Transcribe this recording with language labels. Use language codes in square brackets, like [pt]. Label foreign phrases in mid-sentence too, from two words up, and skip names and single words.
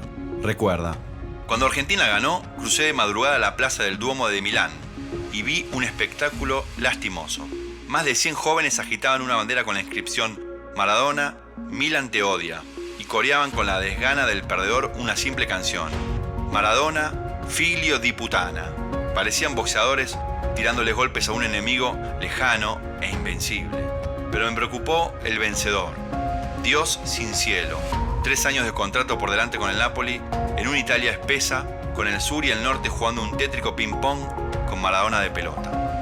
[es] Recuerda: cuando Argentina ganó, crucé de madrugada a la plaza del Duomo de Milán y vi un espectáculo lastimoso. Más de 100 jóvenes agitaban una bandera con la inscripción Maradona, Milan te odia, y coreaban con la desgana del perdedor una simple canción: [it] Maradona, figlio di puttana. [es] Parecían boxeadores tirándoles golpes a un enemigo lejano e invencible. Pero me preocupó el vencedor, Dios sin cielo. 3 años de contrato por delante con el Napoli, en una Italia espesa, con el sur y el norte jugando un tétrico ping-pong con Maradona de pelota.